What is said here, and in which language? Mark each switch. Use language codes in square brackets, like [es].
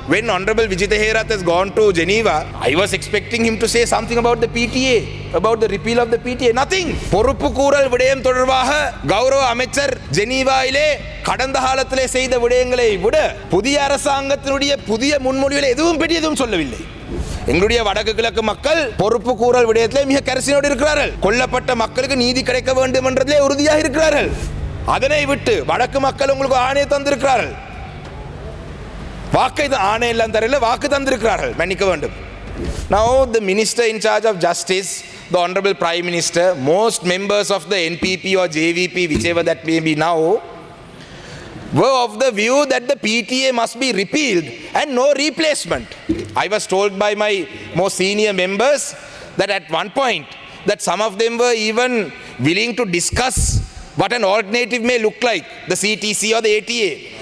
[en] when Honorable Vijitha Herath has gone to Geneva, I was expecting him to say something about the PTA, about the repeal of the PTA. Nothing. [ta] பொறுப்பு கூறல் விடயம் தொடர்பாக கௌரவ அமைச்சர் ஜெனீவாவிலே கடந்த காலத்திலே செய்த விடயங்களை விட புதிய அரசாங்கத்தினுடைய புதிய முன்மொழிவில் எதுவும் பெரிய எதுவும் சொல்லவில்லை. எங்களுடைய வடக்கு கிழக்கு மக்கள் பொறுப்பு கூறல் விடயத்திலே மிக கரிசனையோடு இருக்கிறார்கள். கொல்லப்பட்ட மக்களுக்கு நீதி கிடைக்க வேண்டும் என்றதிலே உறுதியாக இருக்கிறார்கள். அதனை விட்டு வடக்கு மக்கள் உங்களுக்கு ஆணையை தந்திருக்கிறார்கள். வாக்கை ஆணை எல்லாம் தரல, வாக்கு தந்திருக்கிறார்கள், மன்னிக்க வேண்டும். [en] Now the minister in charge of justice, the honorable prime minister, most members of the NPP or JVP, whichever that may be now, were of the view that the PTA must be repealed and no replacement. I was told by my most senior members that at one point that some of them were even willing to discuss what an alternative may look like, the CTC or the ATA.